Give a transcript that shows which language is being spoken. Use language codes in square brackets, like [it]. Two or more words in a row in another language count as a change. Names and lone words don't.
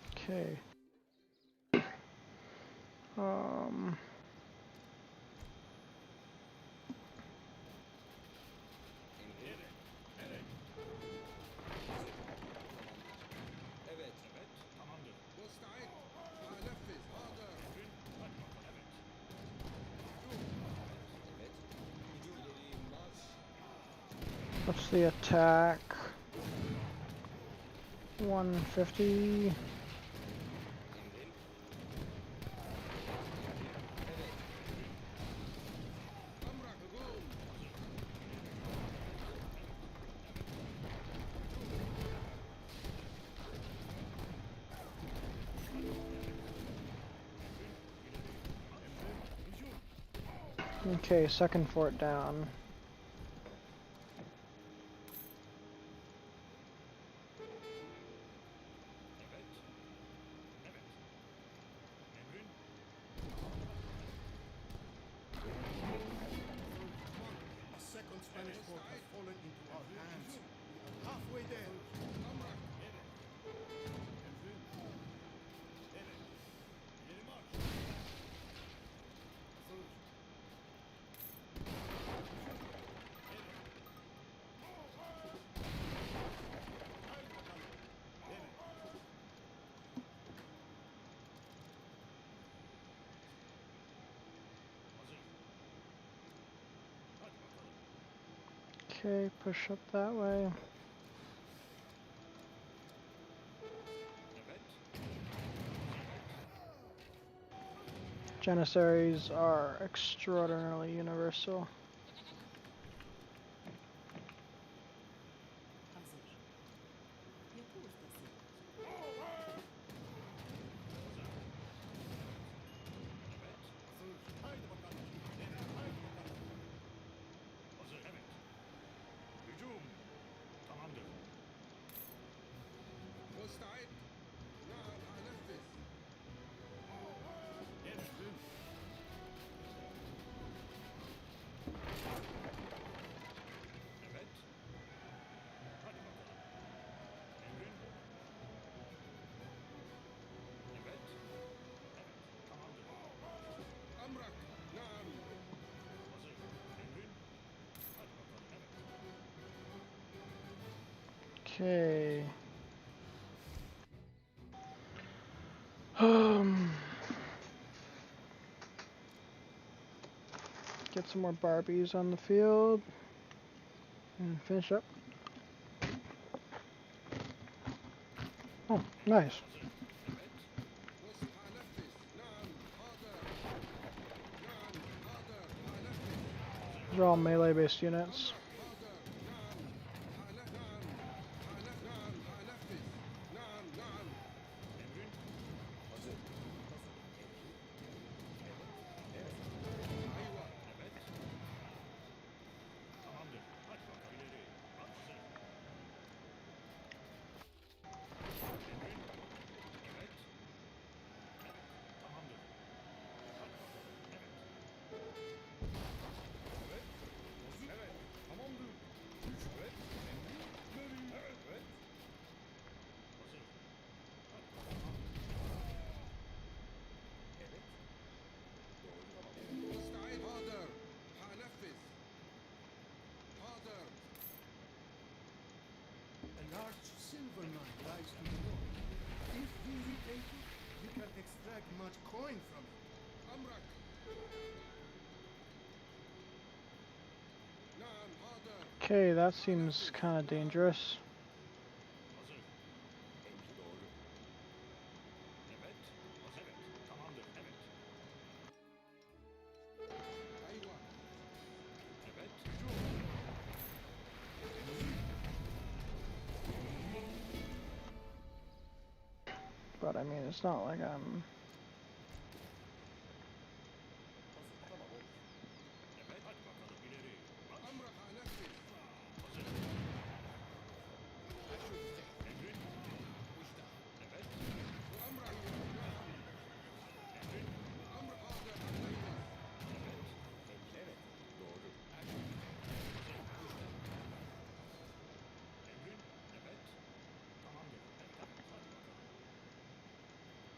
[en] Okay. [tr] Emrin. Evet. Hazır. Tamamdır. Evet. Evet. Tamamdır. [ar] مستعد هنفذ حاضر [tr] Emrin. Hadi bakalım. Evet. Evet. Hücum ileri marş. [en] What's the attack? 150. [tr] Emrin. Evet. [ar] أمرك هجوم [en] Okay, second fort down. [tr] Evet. Evet. Emrin. [en] A second Spanish fort has fallen into our hands. We are halfway there. [ar] أمرك [tr] Evet. Emrin. Evet. İleri marş. Hazır. Haydi bakalım. Evet. Hazır. Hadi bakalım. [en] Okay, push up that way. [tr] Evet. [en] Janissaries are extraordinarily universal. [tr] Hazır. Yapı ustası. Evet. Hazır. Haydi bakalım. Evet. Haydi bakalım. Hazır. Evet. Hücum. Tamamdır. [ar] مستعد نعم هنفذ [tr] Emrin. Evet. Hadi bakalım. Emrin. Evet. Evet. Tamamdır. [ar] أمرك نعم [tr] Hazır. Emrin. Hadi bakalım. Evet. [en] Okay. Get some more Barbies on the field and finish up. Oh, nice. [tr] Hazır. Evet. [ar] هنفذ نعم حاضر نعم حاضر هنفذ [en] These are all melee-based units. [ar] حاضر نعم نعم نعم هنفذ نعم نعم [tr] Emrin. Hazır. Hazır. Emrin. Evet. Evet. [ar] أيوة [tr] Evet. Tamamdır. Hadi bakalım. İleri. Hazır. Emrin. Evet. Evet. Tamamdır. Hadi bakalım. Evet. Evet. Hazır. Evet. Tamamdır. Üç. Evet. Emrin. İleri. Evet. Evet. Hazır. Hadi bakalım. Evet. Doğru. Tamam. [ar] مستعد حاضر هنفذ حاضر [en] A large silver mine lies to the north. If we retake it, we can extract much coin from it. [ar] أمرك نعم حاضر [en] Okay, that seems kind of dangerous. [tr] Hazır. Emri doğru. Evet. Hazır. Evet. Tamamdır. Evet. [ar] أيوة [tr] Evet. Hücum. [en] But I mean, it's not like I'm... [tr] Hazır. Tamam olur. Evet. Hadi bakalım. İleri. [ar] أمرك هنفذ [tr] Hazır. Emrin. Evet. [ar] أمرك [tr] Emrin. [ar] أمر حاضر هنفذ [tr] Evet. Evet. Doğru. Emrin. Evet. Tamamdır. Evet. Evet. Hadi bakalım.